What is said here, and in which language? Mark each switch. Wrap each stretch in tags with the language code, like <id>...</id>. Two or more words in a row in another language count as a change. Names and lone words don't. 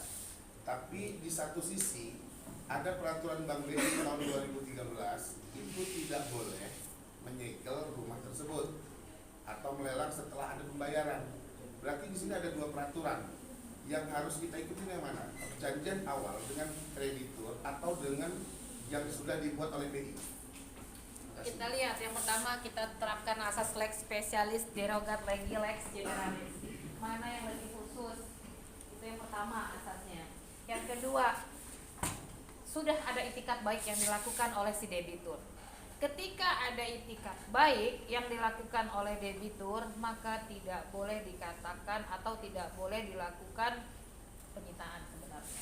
<id>Tapi di satu sisi ada peraturan Bank BRI tahun 2013 itu tidak boleh menyegel rumah tersebut atau melelang setelah ada pembayaran. Berarti di sini ada dua peraturan yang harus kita ikuti, yang mana? Perjanjian awal dengan kreditur atau dengan yang sudah dibuat oleh BI. Kita lihat yang pertama, kita terapkan asas</id> <la>lex specialis derogat legi lex generalis.</la> <id>Mana yang lebih khusus? Itu yang pertama asasnya. Yang kedua, sudah ada itikat baik yang dilakukan oleh si debitur. Ketika ada itikat baik yang dilakukan oleh debitur, maka tidak boleh dikatakan atau tidak boleh dilakukan penyitaan sebenarnya.</id>